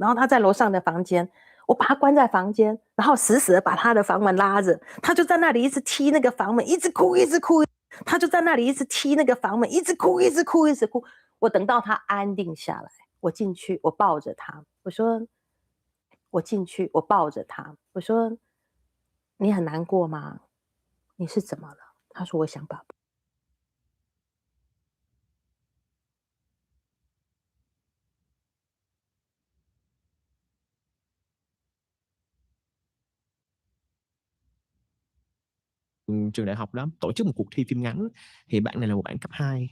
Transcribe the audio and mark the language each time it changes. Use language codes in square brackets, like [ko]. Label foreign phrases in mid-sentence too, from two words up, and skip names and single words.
[zh] 然后他在楼上的房间，我把他关在房间，然后死死的把他的房门拉着，他就在那里一直踢那个房门，一直哭一直哭，他就在那里一直踢那个房门，一直哭一直哭一直哭。我等到他安定下来，我进去，我抱着他，我说，我进去，我抱着他，我说，你很难过吗？你是怎么了？他说我想爸爸。 [vi] Trường đại học đó tổ chức một cuộc thi phim ngắn, thì bạn này là một bạn cấp 2,